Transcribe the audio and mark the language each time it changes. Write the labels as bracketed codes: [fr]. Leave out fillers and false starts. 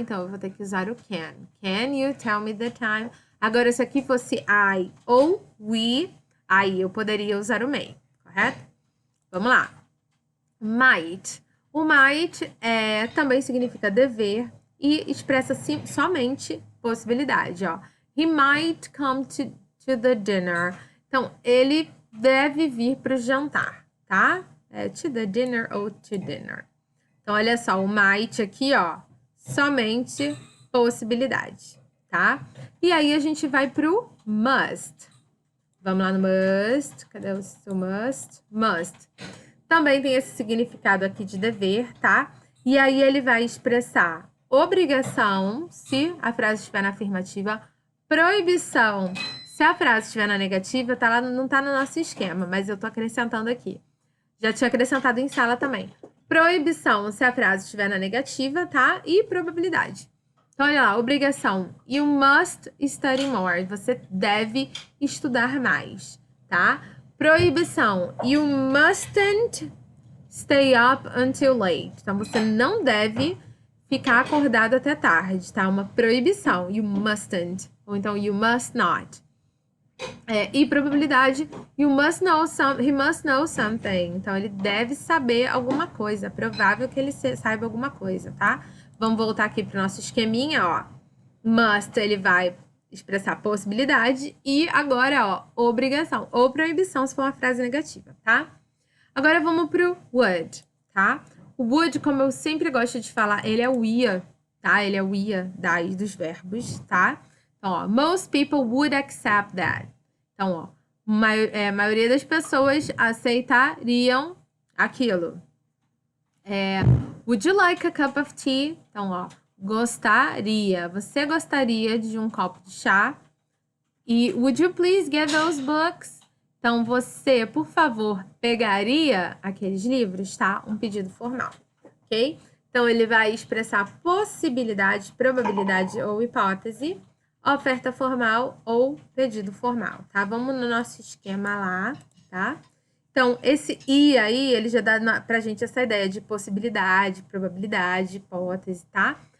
[pt] Então, eu vou ter que usar o can. [en] Can you tell me the time? [pt] Agora, se aqui fosse I ou we, aí eu poderia usar o may, correto? Vamos lá. Might. O might também significa dever e expressa somente possibilidade, ó. [en] He might come to the dinner. [pt] Então, ele deve vir para o jantar, tá? To the dinner ou to dinner. Então, olha só, o might aqui, ó, somente possibilidade, tá? tá? E aí, a gente vai pro must. Vamos lá no must. Cadê o seu must? Must. Também tem esse significado aqui de dever, tá? E aí, ele vai expressar obrigação, se a frase estiver na afirmativa, proibição, se a frase estiver na negativa, tá lá, não tá no nosso esquema, mas eu tô acrescentando aqui. Já tinha acrescentado em sala também. Proibição, se a frase estiver na negativa, tá? E probabilidade. Então, olha lá, obrigação. [en] You must study more. [pt] Você deve estudar mais, tá? Proibição. [en] You mustn't stay up until late. [pt] Então, você não deve ficar acordado até tarde, tá? Uma proibição. [en] You mustn't. [pt] Ou então, [en] you must not. [pt] E probabilidade, [en] he must know something. [pt] Então, ele deve saber alguma coisa. É provável que ele saiba alguma coisa, tá? Vamos voltar aqui para o nosso esqueminha, ó. Must, ele vai expressar possibilidade. E agora, ó, obrigação ou proibição, se for uma frase negativa, tá? Agora, vamos pro would, tá? O would, como eu sempre gosto de falar, ele é o ia, tá? Ele é o ia dos verbos, tá? [en] Então, ó, most people would accept that. [pt] Então, ó, a maioria das pessoas aceitariam aquilo. [en] Would you like a cup of tea? [pt] Então, ó, gostaria. Você gostaria de um copo de chá? [en] E would you please get those books? [pt] Então, você, por favor, pegaria aqueles livros, tá? Um pedido formal, ok? Então, ele vai expressar possibilidade, probabilidade ou hipótese, oferta formal ou pedido formal, tá? Vamos no nosso esquema lá, tá? Então, esse I aí, ele já dá pra gente essa ideia de possibilidade, probabilidade, hipótese, tá?